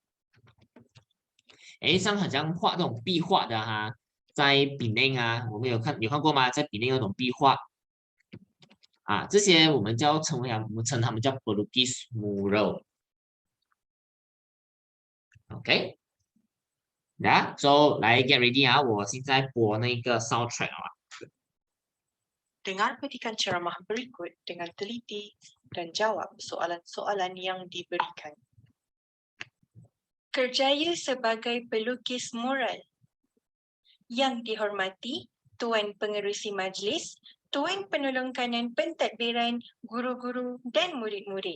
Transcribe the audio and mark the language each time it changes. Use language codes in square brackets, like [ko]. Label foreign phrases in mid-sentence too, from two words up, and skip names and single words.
[zh] 像好像画那种壁画的哈，在比内啊，我们有看过吗？在比内那种壁画啊，这些我们我们称他们叫 [ms] pelukis mural。 [zh] OK，那 so 来 [en] get ready [zh] 啊，我现在播那个 soundtrack 啊。 [ms] Dengar petikan ceramah berikut dengan teliti dan jawab soalan-soalan yang diberikan. Kerjaya sebagai pelukis mural. Yang dihormati Tuan Pengerusi Majlis, Tuan Penolong Kanan Pentadbiran, guru-guru dan murid-murid.